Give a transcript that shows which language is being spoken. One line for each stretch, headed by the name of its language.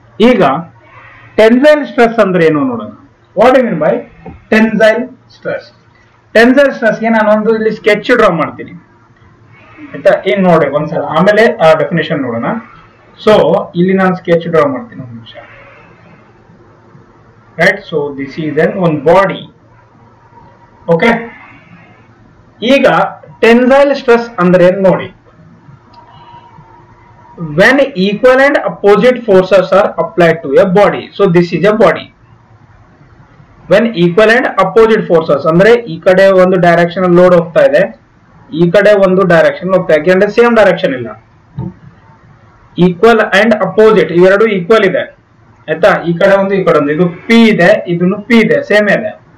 Kannada: ಈಗ tensile stress ಅಂದ್ರೆ ಏನು ನೋಡೋಣ.
English: What you mean by tensile stress?
Kannada: Tensile ಸ್ಟ್ರೆಸ್ಗೆ ನಾನು ಒಂದು ಇಲ್ಲಿ ಸ್ಕೆಚ್ ಡ್ರಾ ಮಾಡ್ತೀನಿ, ಆಯ್ತಾ. ಏನ್ ನೋಡಿ ಒಂದ್ಸಲ, ಆಮೇಲೆ ಆ ಡೆಫಿನೇಷನ್ ನೋಡೋಣ. ಸೊ ಇಲ್ಲಿ ನಾನು ಸ್ಕೆಚ್ ಡ್ರಾ ಮಾಡ್ತೀನಿ, ಒಂದು ನಿಮಿಷ, right.
English: So this is one body. Okay.
Kannada: ಈಗ ಟೆನ್ಸೈಲ್ ಸ್ಟ್ರೆಸ್ ಅಂದ್ರೆ ನೋಡಿ,
English: when equal and opposite forces are applied to a body. So this is a body. When equal and opposite forces
Kannada: ಅಂದ್ರೆ ಈ ಕಡೆ ಒಂದು ಡೈರೆಕ್ಷನ್ ಲೋಡ್ ಹೋಗ್ತಾ ಇದೆ, ಈ ಕಡೆ ಒಂದು ಡೈರೆಕ್ಷನ್ ಹೋಗ್ತಾ ಇದೆ, ಯಾಕಂದ್ರೆ ಸೇಮ್ ಡೈರೆಕ್ಷನ್ ಇಲ್ಲ. ಈಕ್ವಲ್ ಅಂಡ್ ಅಪೋಸಿಟ್ ಇವೆರಡು ಈಕ್ವಲ್ ಇದೆ, ಆಯ್ತಾ. ಈ ಕಡೆ ಒಂದು ಈ ಕಡೆ ಒಂದು, ಇದು ಪಿ ಇದೆ, ಇದನ್ನು ಪಿ ಇದೆ, ಸೇಮ್ ಇದೆ.